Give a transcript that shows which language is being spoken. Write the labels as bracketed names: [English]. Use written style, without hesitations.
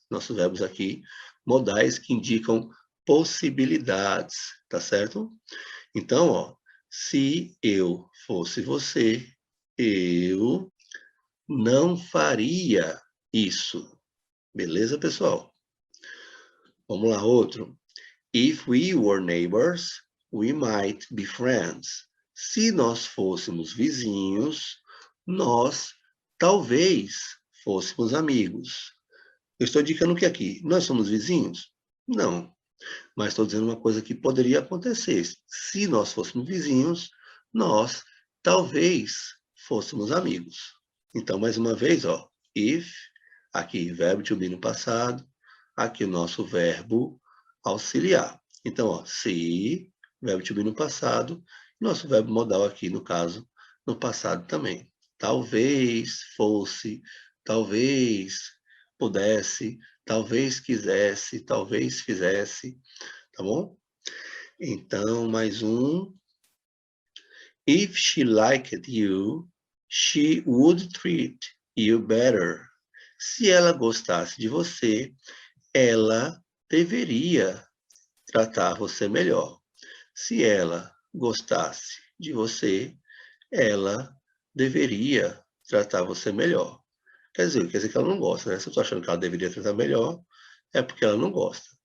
[Portuguese] Nossos verbos aqui, modais, que indicam possibilidades, tá certo? Então, ó, se eu fosse você, eu não faria isso. Beleza, pessoal? Vamos lá, outro. [English] If we were neighbors, we might be friends. [Portuguese] Se nós fôssemos vizinhos, nós talvez fôssemos amigos. Eu estou indicando o que aqui? Nós somos vizinhos? Não. Mas estou dizendo uma coisa que poderia acontecer. Se nós fôssemos vizinhos, nós talvez fôssemos amigos. Então, mais uma vez, ó, if, aqui verbo to be no passado, aqui o nosso verbo auxiliar. Então, ó, se, verbo to be no passado, nosso verbo modal aqui, no caso, no passado também. Talvez fosse, talvez pudesse, talvez quisesse, talvez fizesse, tá bom? Então, mais um. [English] If she liked you, she would treat you better. [Portuguese] Se ela gostasse de você, ela deveria tratar você melhor. Se ela gostasse de você, ela deveria tratar você melhor. Quer dizer que ela não gosta, né? Se eu estou achando que ela deveria tratar melhor, é porque ela não gosta.